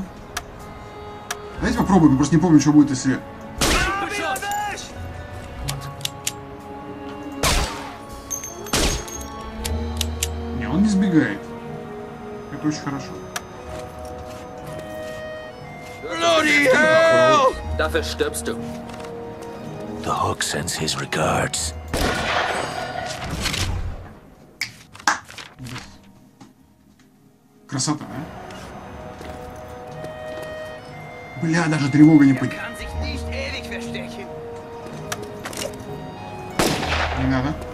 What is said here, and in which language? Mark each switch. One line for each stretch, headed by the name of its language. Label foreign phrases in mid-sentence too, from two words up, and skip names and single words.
Russian: Давайте попробуем, просто не помню, что будет, если... Не, он не сбегает. Это очень хорошо.
German: Dafür stirbst du.
English: The hook sends his regards.
Russian: Красота, а? Бля, даже тревога не поднялась. Не надо.